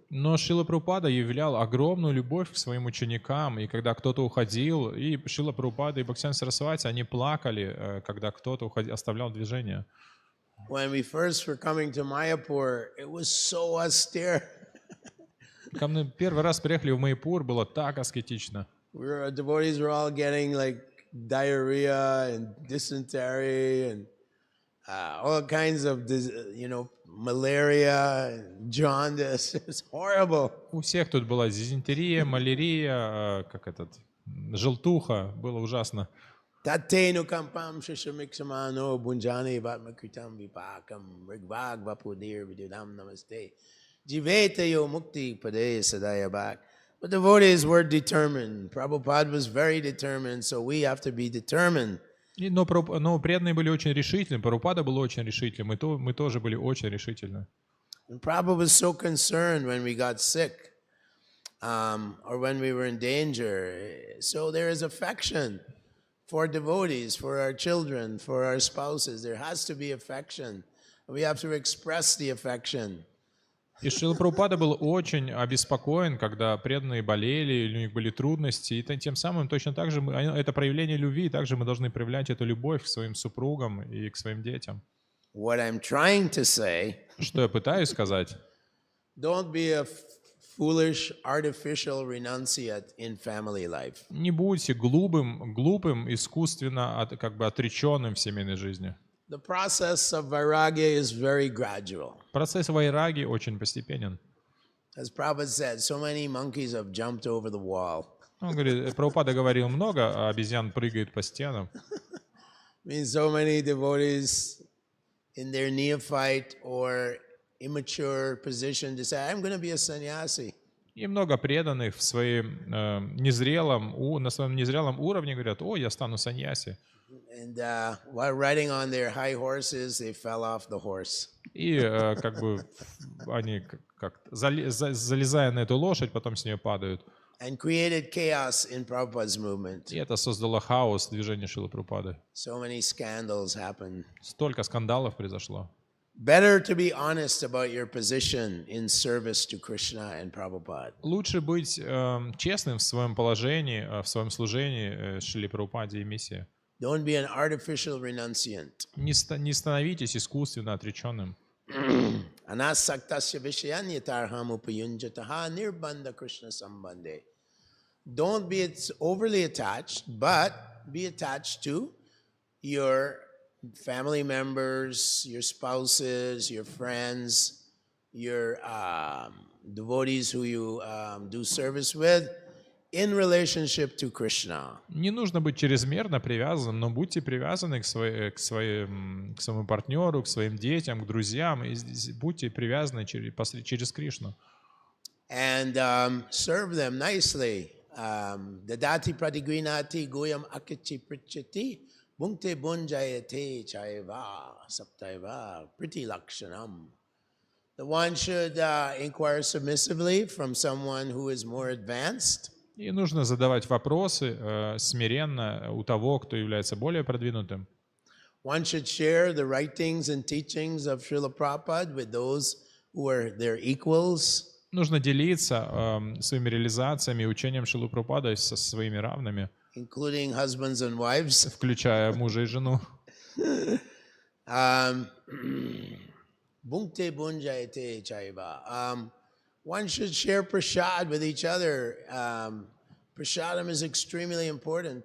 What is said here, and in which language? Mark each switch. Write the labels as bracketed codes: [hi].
[ru] Но Шрила Прабхупада являл огромную любовь к своим ученикам, и когда кто-то уходил, и Шрила Прабхупада и Бхактисиддханта Сарасвати, они плакали, когда кто-то оставлял движение. [en] When we first were coming to Mayapur, it was so austere. [ru] Когда мы первый раз приехали в Майяпур, было так аскетично. [en] Devotees were all getting like diarrhea and dysentery and all kinds of, malaria, jaundice. It's horrible. [ru] У всех тут была дизентерия, малярия, желтуха, было ужасно. [sa] Tatenu kampam shishamiksamano bunjani vatmakritam vipakam rigvag vapudir vidudam namaste jiveta yo mukti pade sadaya bak. [en] But the devotees were determined. Prabhupada was very determined, so we have to be determined. [ru] Но преданные были очень решительны, Прабхупада был очень решительным, и мы тоже были очень решительны. [en] And Prabhupada was so concerned when we got sick or when we were in danger. So there is affection for devotees, for our children, for our spouses. There has to be affection. We have to express the affection. [ru] И Шрила Прабхупада был очень обеспокоен, когда преданные болели, или у них были трудности, и тем самым точно так же это проявление любви, и также мы должны проявлять эту любовь к своим супругам и к своим детям. [en] What I'm trying to say, [ru] что я пытаюсь сказать? [en] Don't be a foolish, artificial renunciate in family life. [ru] Не будьте глупым, искусственно отреченным в семейной жизни. [en] The process of vairagya is very gradual. [ru] Процесс вайраги очень постепенен. [en] As Prabhupada said, so many monkeys have jumped over the wall. [ru] Он говорит, Прабхупада говорил много, а обезьян прыгают по стенам. [en] Means so many devotees in their neophyte or immature position decide, I'm going to be a sannyasi. [ru] И много преданных на своем незрелом уровне говорят: о, я стану саньяси. [en] And while riding on their high horses, they fell off the horse. [ru] И они залезая на эту лошадь, потом с нее падают. [en] And created chaos in Prabhupada's movement. [ru] И это создало хаос в движении Шрилы Прабхупады. [en] So many scandals happened. [ru] Столько скандалов произошло. [en] Better to be honest about your position in service to Krishna and Prabhupada. [ru] Лучше быть честным в своем положении, в своем служении Шриле Прабхупаде и миссии. [en] Don't be an artificial renunciant. [ru] Не становитесь искусственно отреченным. [sa] Anasaktasya vishayanyatarham upayunjataha nirbandha Krishna sambandhe. [en] don't be overly attached, but be attached to your family members, your spouses, your friends, your devotees who you do service with in relationship to Krishna. [ru] Не нужно быть чрезмерно привязанным, но будьте привязаны к своему партнеру, к своим детям, к друзьям, и будьте привязаны через Кришну. [en] And serve them nicely. [sa] Dadati pratigrinati goyam akichi prichati bhungte bunjayate chaiva saptaiva priti lakshanam. [en] The one should inquire submissively from someone who is more advanced. [ru] И нужно задавать вопросы смиренно у того, кто является более продвинутым. [en] One should share the writings and teachings of Srila Prabhupada with those who are their equals. [ru] Нужно делиться своими реализациями и учением Шрилы Прабхупады со своими равными, [en] including husbands and wives. [ru] включая мужа и жену. [sa] Bhungte bunjayate chaiva. [en] One should share prasad with each other. Prasadam is extremely important.